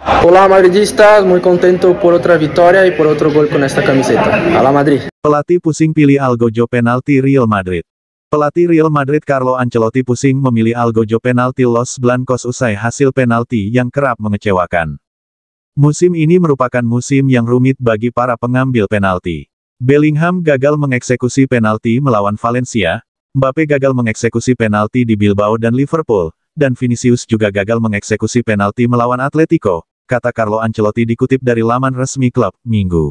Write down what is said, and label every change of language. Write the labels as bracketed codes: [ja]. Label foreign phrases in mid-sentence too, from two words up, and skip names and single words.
[es] Hola madridistas, muy contento por otra victoria y por otro gol con esta camiseta. A la Madrid. [id] Pelatih pusing pilih algojo penalti Real Madrid. Pelatih Real Madrid Carlo Ancelotti pusing memilih algojo penalti Los Blancos usai hasil penalti yang kerap mengecewakan. Musim ini merupakan musim yang rumit bagi para pengambil penalti. Bellingham gagal mengeksekusi penalti melawan Valencia, Mbappe gagal mengeksekusi penalti di Bilbao dan Liverpool, dan Vinicius juga gagal mengeksekusi penalti melawan Atletico, kata Carlo Ancelotti dikutip dari laman resmi klub, Minggu.